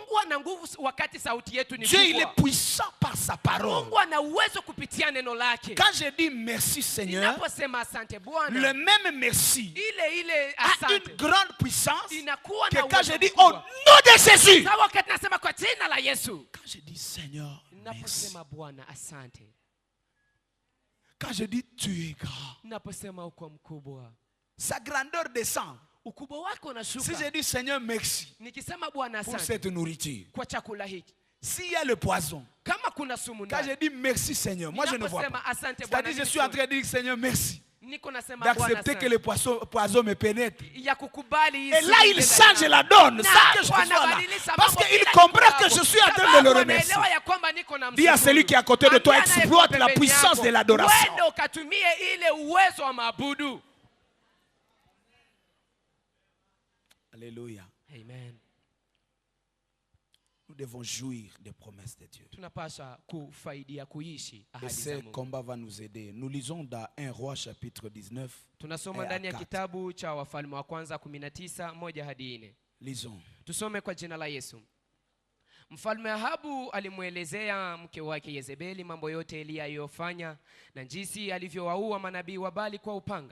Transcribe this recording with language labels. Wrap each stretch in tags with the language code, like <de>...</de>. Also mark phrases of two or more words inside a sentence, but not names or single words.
<fr>Dieu il est puissant par sa parole. Quand je dis merci Seigneur, le même merci a une grande puissance que quand je dis au nom de Jésus,</fr> <sw>jina la Yesu.</sw> <fr>Quand je dis Seigneur, merci.</fr> <sw>Naposema Bwana asante.</sw> <fr>Quand je dis tu es grand,</fr> <sw>naposema uko mkubwa,</sw> <fr>sa grandeur descend.</fr> <sw>ukubwa wako unashuka.</sw> <fr>Si je dis Seigneur merci</fr> <sw>Nikisema Bwana</sw> <fr>pour</fr> <sw>asante</sw> <fr>cette nourriture,</fr> <sw>kwa chakula hiki,</sw> <fr>s'il y a le poison,</fr> <sw>kama kuna sumu</sw> <fr>quand je dis merci Seigneur, moi je ne vois pas. C'est-à-dire je suis en train de dire Seigneur merci, d'accepter que le poison me pénètre. Et là il change la donne sans que je sois là, parce qu'il comprend que je suis en train de le remercier. Dis à celui qui est à côté de toi, exploite la puissance de l'adoration. Alléluia. Amen. Nous devons jouir des promesses de Dieu. Et ce combat va nous aider. Nous lisons dans 1 Roi chapitre 19.</fr> <sw>Tunasoma ndani ya kitabu cha Wafalme wa kwanza 19:1-4. Lisons. Tusome kwa jina la Yesu. Mfalme Ahabu alimuelezea mke wake Yezebeli mambo yote Eliya aliyofanya na jinsi alivyowaua manabii wa Baali kwa upanga.</sw>